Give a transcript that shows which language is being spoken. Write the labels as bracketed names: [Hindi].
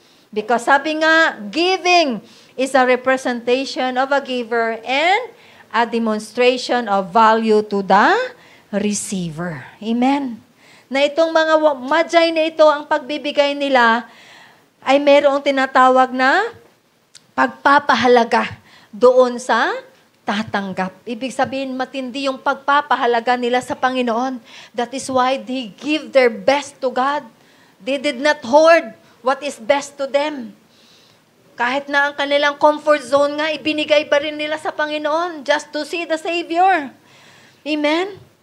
[English] Because [Filipino] sabi nga, [English] giving is a representation of a giver and a demonstration of value to the receiver. Amen? [Filipino] Na itong mga magi na ito, ang pagbibigay nila ay mayroong tinatawag na pagpapahalaga doon sa tatanggap. Ibig sabihin, matindi yung pagpapahalaga nila sa Panginoon. [English] That is why they give their best to God. They did not hoard what is best to them. [Filipino] Kahit na ang kanilang comfort zone nga, ibinigay pa rin nila sa Panginoon [English] just to see the Savior. [Filipino] Amen?